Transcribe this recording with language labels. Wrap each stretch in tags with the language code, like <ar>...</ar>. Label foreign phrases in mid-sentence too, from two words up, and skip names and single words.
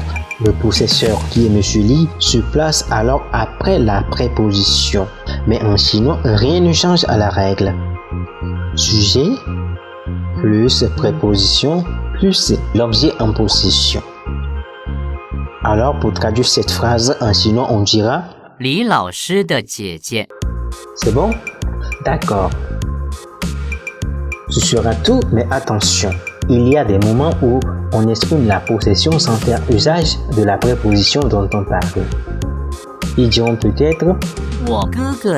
<fr>Le possesseur qui est Monsieur Li se place alors après la préposition. Mais en chinois, rien ne change à la règle. Sujet plus préposition plus l'objet en possession. Alors pour traduire cette phrase en chinois, on dira</fr> <zh>李老师的姐姐</zh> <fr>C'est bon? D'accord. Ce sera tout, mais attention, il y a des moments où on exprime la possession sans faire usage de la préposition dont on parle. Ils diront peut-être</fr> <zh>我哥哥</zh>